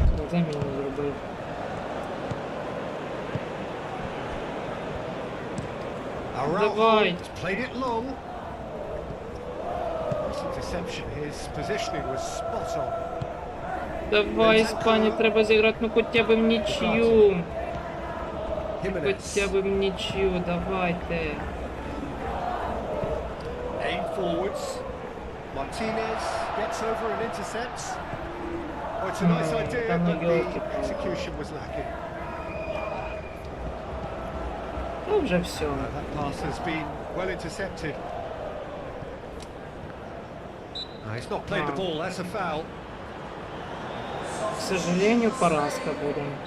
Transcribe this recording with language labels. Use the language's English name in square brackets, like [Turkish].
[Ukrainian] Заміну зробив. Давай. [English] Played it long. Interception. His positioning was spot on. [Ukrainian] Давай, Іспанії, треба зіграти, ну хоча б в нічию. Хоча б в нічию, давайте. [English] Aim forwards. Martinez gets over and intercepts. Oh, it's a nice idea, but the execution was lacking. [Ukrainian] Ну вже все. [English] That pass has been well intercepted. He's not played the ball, that's a foul. [Russian] К сожалению, [Ukrainian] поразка буде.